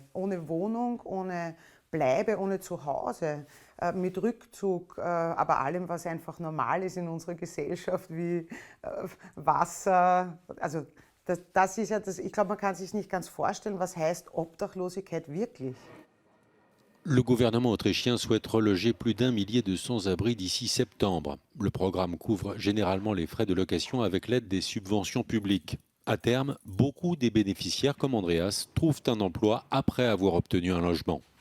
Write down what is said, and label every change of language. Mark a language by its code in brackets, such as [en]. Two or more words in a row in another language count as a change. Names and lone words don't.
[de] Ohne Wohnung, ohne Bleibe, ohne Zuhause, mit Rückzug, aber allem, was einfach normal ist in unserer Gesellschaft, wie Wasser. Also das ist ja das, ich glaube, man kann sich nicht ganz vorstellen, was heißt Obdachlosigkeit wirklich. [fr] Le gouvernement autrichien souhaite reloger plus d'1 millier de sans-abri d'ici septembre. Le programme couvre généralement les frais de location avec l'aide des subventions publiques. À terme, beaucoup des bénéficiaires comme Andreas trouvent un emploi après avoir obtenu un logement.